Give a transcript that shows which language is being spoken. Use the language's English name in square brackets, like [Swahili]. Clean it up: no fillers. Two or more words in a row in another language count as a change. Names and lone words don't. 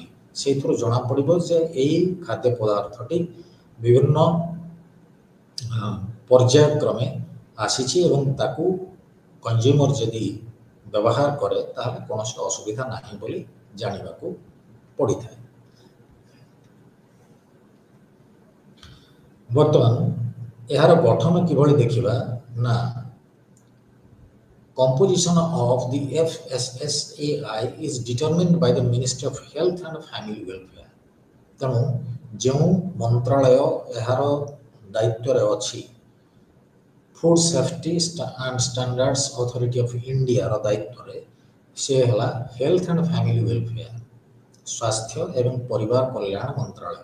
[Odia] ସେଇଥିରୁ ଜଣାପଡ଼ିବ ଯେ ଏହି ଖାଦ୍ୟ ପଦାର୍ଥଟି ବିଭିନ୍ନ ପର୍ଯ୍ୟାୟକ୍ରମେ ଆସିଛି ଏବଂ ତାକୁ କନଜ୍ୟୁମର ଯଦି ବ୍ୟବହାର କରେ ତାହେଲେ କୌଣସି ଅସୁବିଧା ନାହିଁ ବୋଲି ଜାଣିବାକୁ ପଡ଼ିଥାଏ। ବର୍ତ୍ତମାନ ଏହାର ଗଠନ କିଭଳି ଦେଖିବା ନା [English] composition of the FSSAI is determined by the Ministry of Health and Family Welfare। [Odia] ତେଣୁ ଯେଉଁ ମନ୍ତ୍ରାଳୟ ଏହାର ଦାୟିତ୍ୱରେ ଅଛି, ଫୁଡ୍ ସେଫ୍ଟି ଆଣ୍ଡ ଷ୍ଟାଣ୍ଡାର୍ଡସ୍ ଅଥରିଟି ଅଫ୍ ଇଣ୍ଡିଆର ଦାୟିତ୍ୱରେ, ସେ ହେଲା ହେଲ୍ଥ ଆଣ୍ଡ ଫ୍ୟାମିଲି ୱେଲଫେୟାର, ସ୍ୱାସ୍ଥ୍ୟ ଏବଂ ପରିବାର କଲ୍ୟାଣ ମନ୍ତ୍ରାଳୟ।